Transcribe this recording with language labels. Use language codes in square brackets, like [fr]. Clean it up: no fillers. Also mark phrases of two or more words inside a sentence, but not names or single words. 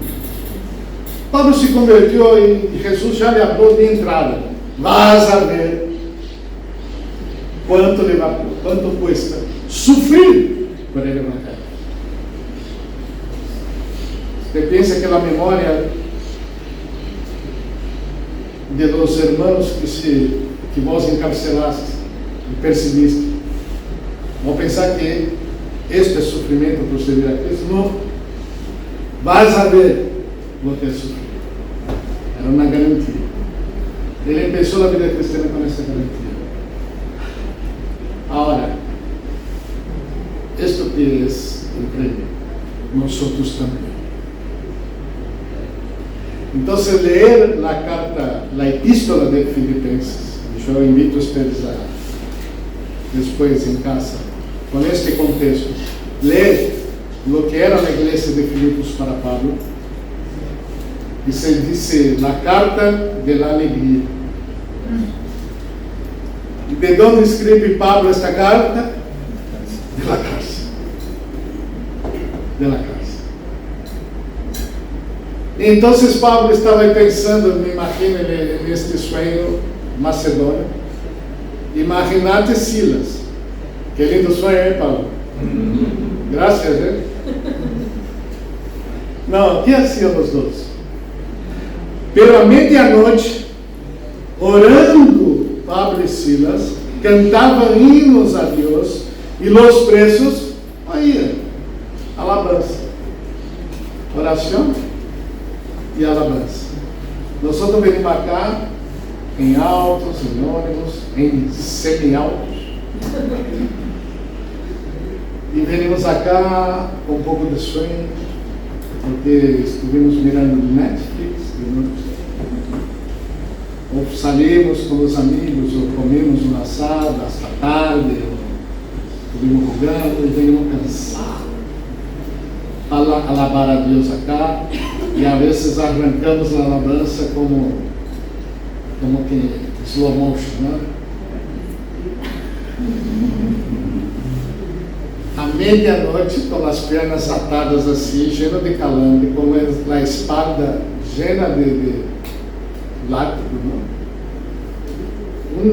[pt] Pablo se converteu e Jesus já lhe falou de entrada: [es] vas a ver quanto cuesta [pt] sofrer por el evangelho. Você pensa que a memória [es] de los hermanos que vos encarcelaste [pt] e perseguiste, vão pensar que este é sofrimento por servir a Cristo? Não. [es] Vas a ver lo que é sofrer. [pt] Era uma garantia. Ele começou a vida cristã com essa garantia. Agora, isto que é incrível, nós também. Então, ler a carta, a epístola de Filipenses, eu invito vocês a, depois em casa, com este contexto, ler o que era a igreja de Filipos para Pablo, e se diz a [es] carta de la alegria. [pt] E de onde escreve Pablo esta carta? [es] De la cárcel. De la cárcel. [pt] Então Pablo estava pensando, me imagino, neste sonho macedônio. [es] Imaginate Silas. [pt] Que lindo sonho, hein, Pablo? Graças, hein? Não, [es] o que hacían [pt] os dois? Pero a medianoite, orando Pablo e Silas, cantavam hinos a Deus, e os presos oíam alabanza. Oração e alabanza. Nós venimos acá em altos, em ônibus, em semi-altos. E venimos acá com um pouco de sonho, porque estivemos mirando Netflix, ou saímos com os amigos, ou comemos uma assado hasta tarde, ou estivemos jogando e venimos cansados para alabar a Deus acá, e a vezes arrancamos a alabança como que slow motion, né? À meia-noite, com as pernas atadas assim, cheio de calambre, com a espada cheia de látigo, né?